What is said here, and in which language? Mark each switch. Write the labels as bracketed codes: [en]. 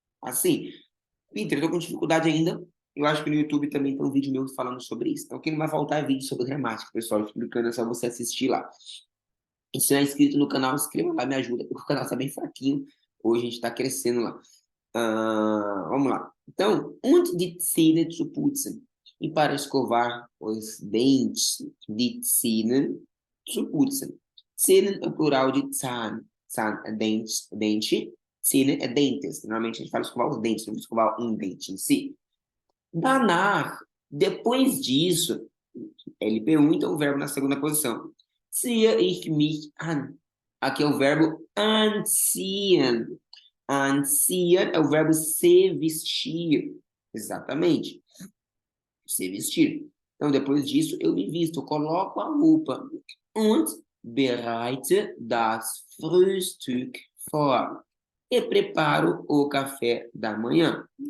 [pt] Assim, Peter, eu tô com dificuldade ainda. Eu acho que no YouTube também tem um vídeo meu falando sobre isso. Então, o que não vai faltar é vídeo sobre gramática, pessoal. Explicando, é só você assistir lá. E se não é inscrito no canal, inscreva lá, me ajuda, porque o canal está bem fraquinho. Hoje a gente está crescendo lá. Vamos lá. [de] Então, und die Zähne zu putzen. [pt] E para escovar os dentes, [de] die Zähne zu putzen. [pt] Zähne é o plural de Zahn. Zahn é dente, dente. Zähne é dentes. Normalmente a gente fala escovar os dentes, não escovar um dente em si. Danach, depois disso, LP1, então o verbo na segunda posição. [de] Ziehe ich mich an. [pt] Aqui é o verbo anziehen. Anziehen é o verbo se vestir. Exatamente. Se vestir. Então, depois disso, eu me visto, eu coloco a roupa. [de] Und bereite das Frühstück vor. [pt] E preparo o café da manhã.